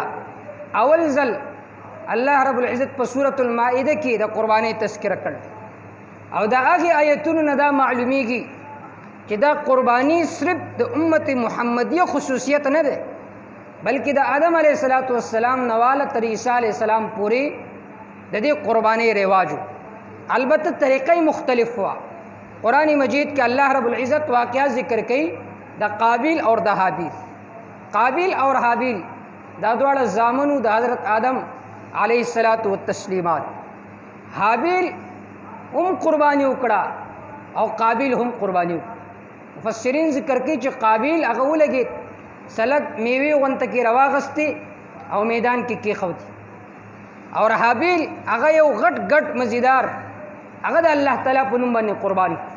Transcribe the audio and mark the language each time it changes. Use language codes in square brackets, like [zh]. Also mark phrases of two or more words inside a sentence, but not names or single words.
[ps] اول ځل الله [ar] رب العزت [ps] په سورة المائده کې د قربانۍ تذکره کړله او د هغې آیتونو نه دا معلومیږي چې دا قربانی صرف د امت محمدیه خصوصیت نه ده بلکې د آدم [ar] علیه السلام [ps] نواله تر عیسی [ar] علیه السلام [ps] پورې د دې قربانی رواجو. البته طریقې مختلف وا. قرآن مجید کې الله [ar] رب العزت [ps] واقعہ ذکر کوي د قابیل اور د حابیل. قابیل اور حابیل دا دواړه زامنو د حضرت آدم [ar] علیه السلام. [ps] حابیل هم قرباني وکړه او قابیل هم قرباني وکړه. مفسرین ذکر کوي چې قابیل هغه ولګېد سلک میوې غونته کې راواغستې او میدان کې کېښودې، او حابیل هغه یو غټ غټ مزیدار هغه د الله تعالی په نوم باندې قرباني.